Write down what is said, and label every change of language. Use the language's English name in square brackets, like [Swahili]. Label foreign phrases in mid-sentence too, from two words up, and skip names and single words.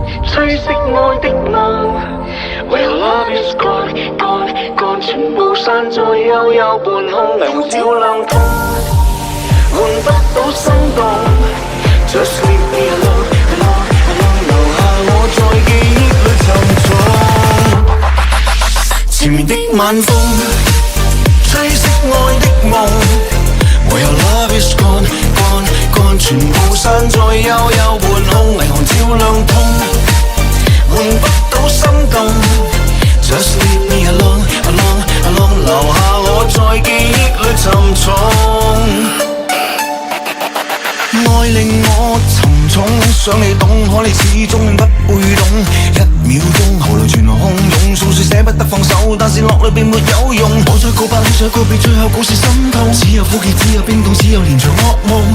[Cantonese] 吹熄愛的夢。唯有 [English] love is gone gone gone， [Cantonese] 全部散在幽幽半空，霓虹照亮痛，換不到心動。 [English] Just leave me alone alone alone， [Cantonese] 留下我在記憶裏沉重。前面的晚風，吹熄愛的夢。唯有 [English] love is gone gone gone， [Cantonese] 全部散在幽幽半空，霓虹照亮痛，換不到心動。 [English] Just leave me alone alone alone， [Cantonese] 留下我在記憶裏沉重。愛令我沉重，想你懂，可你始終不會懂。一秒鐘喉嚨全洶湧，訴說捨不得放手，但是落淚並沒有用。我再告白，你再告別，最後故事心痛。只有苦澀，只有冰凍，只有連場噩夢。